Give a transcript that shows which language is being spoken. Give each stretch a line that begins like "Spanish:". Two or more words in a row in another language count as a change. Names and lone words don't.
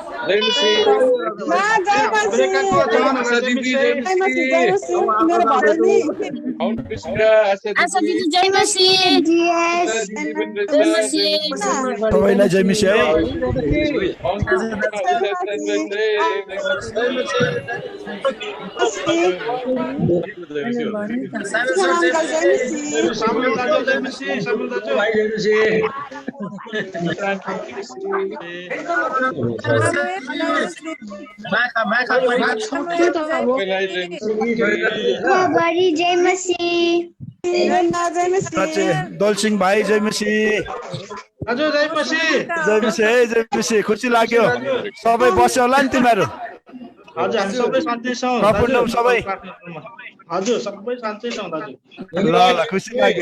Nepali: जय मसी मा जय मसी अमेरिकाको जवानहरूलाई आशा जय दिदी मसी। जय मसी जय मसी मेरो भदैनी आउन कृष्ण आशा दिदी जय मसी जीएस दिदी पनि जय रहेछ मसी सबैलाई जय मसी है आउन अंकल जय मसी सामुएल दाजु जय मसी। सामुएल दाजु बड़ी जय मसी जय मसी दलसिंह भाइ जय मसी दाजु जय मसी। जय मसी है जय मसी खुसी लाग्यो सबै बस्यो होला नि तिमीहरू हजुर हामी सबै शान्ति छौँ प्रफुल्ल सबै हजुर सबै शान्ति छौँ दाजु। ल ल खुसी लाग्यो